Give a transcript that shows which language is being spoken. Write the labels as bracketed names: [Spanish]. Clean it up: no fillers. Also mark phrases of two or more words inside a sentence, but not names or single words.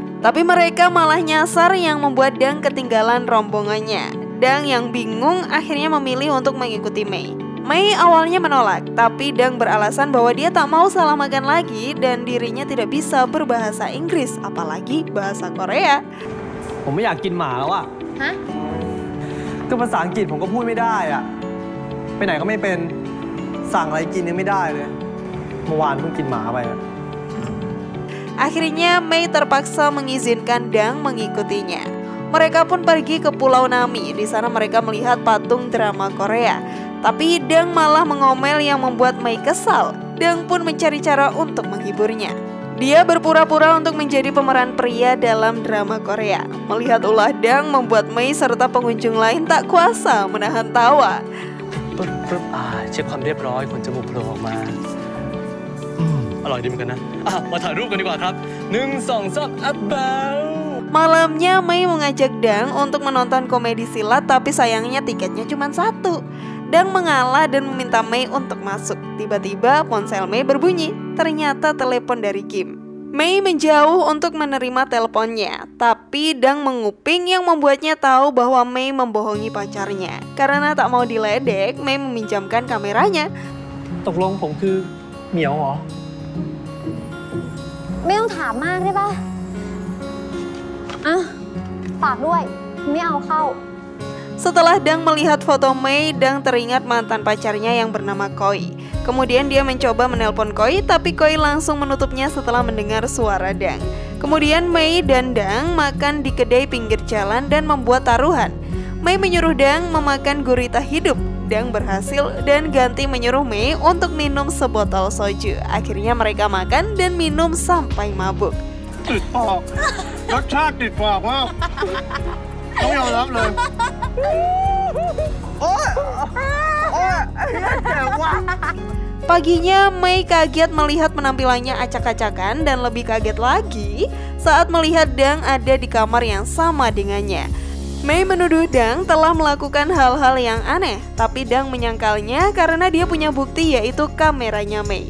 [Indonesian] Tapi mereka malah nyasar yang membuat Dang ketinggalan rombongannya. Dang yang bingung akhirnya memilih untuk mengikuti Mei. Mei awalnya menolak, tapi Dang beralasan bahwa dia tak mau salah makan lagi dan dirinya tidak bisa berbahasa Inggris, apalagi bahasa Korea. [Thai] ผมไม่อยากกินหมาแล้วอะ ฮะ ก็ภาษาอังกฤษผมก็พูดไม่ได้อะไปไหนก็ไม่เป็นสั่งอะไรกินยังไม่ได้เลยเมื่อวานเพิ่งกินหมาไปอะ [Indonesian] Akhirnya Mei terpaksa mengizinkan Dang mengikutinya. Mereka pun pergi ke Pulau Nami. Di sana mereka melihat patung drama Korea. Tapi Dang malah mengomel yang membuat Mei kesal. Dang pun mencari cara untuk menghiburnya. Dia berpura-pura untuk menjadi pemeran pria dalam drama Korea. Melihat ulah Dang membuat Mei serta pengunjung lain tak kuasa menahan tawa. [Thai] ปึ๊บเช็คความเรียบร้อยขนจมูกโผล่ออกมา อร่อยดีเหมือนกันนะมาถ่ายรูปกันดีกว่าครับ1 2 3 อัพเบล [Indonesian] Malamnya Mei mengajak Dang untuk menonton komedi silat, tapi sayangnya tiketnya cuma 1. Dang mengalah dan meminta Mei untuk masuk. Tiba-tiba ponsel Mei berbunyi. Ternyata telepon dari Kim. Mei menjauh untuk menerima teleponnya, tapi Dang menguping yang membuatnya tahu bahwa Mei membohongi pacarnya. Karena tak mau diledek, Mei meminjamkan kameranya. [Thai] ตกลงผมคือเหมียวเหรอ ไม่ต้องถามมากได้ปะอ่ะฝากด้วยไม่เอาเข้า [Indonesian] Setelah Dang melihat foto Mei, Dang teringat mantan pacarnya yang bernama Koi. Kemudian dia mencoba menelpon Koi, tapi Koi langsung menutupnya setelah mendengar suara Dang. Kemudian Mei dan Dang makan di kedai pinggir jalan dan membuat taruhan. Mei menyuruh Dang memakan gurita hidup. Dang berhasil dan ganti menyuruh Mei untuk minum sebotol soju. Akhirnya mereka makan dan minum sampai mabuk. [Thai] ติดปากรสชาติติดปากมากต้องยอมรับเลย [Indonesian] Paginya Mei kaget melihat penampilannya acak-acakan dan lebih kaget lagi saat melihat Dang ada di kamar yang sama dengannya. Mei menuduh Dang telah melakukan hal-hal yang aneh, tapi Dang menyangkalnya karena dia punya bukti, yaitu kameranya Mei.